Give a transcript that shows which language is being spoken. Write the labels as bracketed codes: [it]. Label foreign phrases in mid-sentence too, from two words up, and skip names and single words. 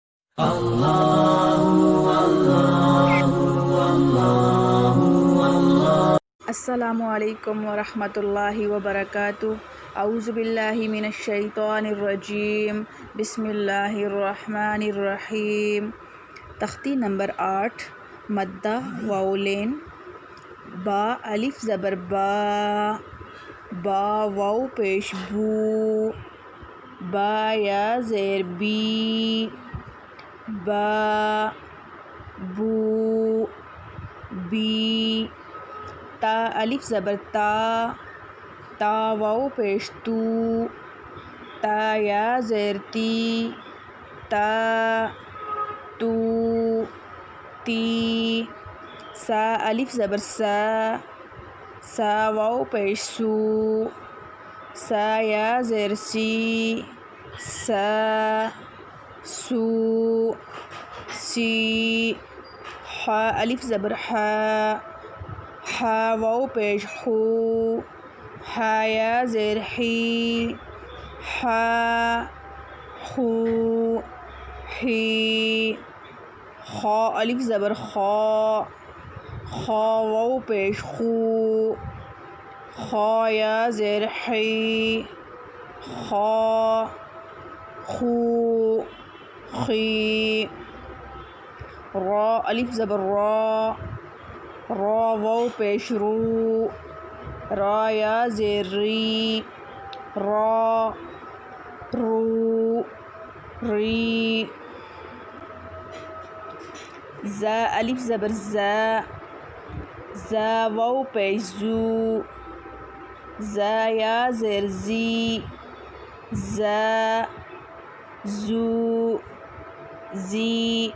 [ar] السلام علیکم ورحمۃ اللہ وبرکاتہ۔ اعوذ باللہ من الشیطان الرجیم، بسم اللہ الرحمن الرحیم۔ [ur] تختی نمبر 8، مدہ واؤلین۔ با الف زبر با، با واو پیش بو، با یا زیر بی، با بو بی۔ تا الف زبر تا، تا واو پیش تو، تا یا زیر تی، تا تو تی۔ سا الف زبر سا، سا واو پیش سو، سا یا زیر سی، سا سو سی۔ حا الف زبر حا، حا واو پیش حو، حا یا زیر حی، حا حو حی۔ خا الف زبر خا، خا واو پیش خو، خا یا زیر حی، خا خو خی۔ را الف زبر را، را واو پیش رو، را یا زیر ری، را رو ری۔ زا الف زبر زا، زا واو پیش زو، زا یا زیر زی، زا زو زی۔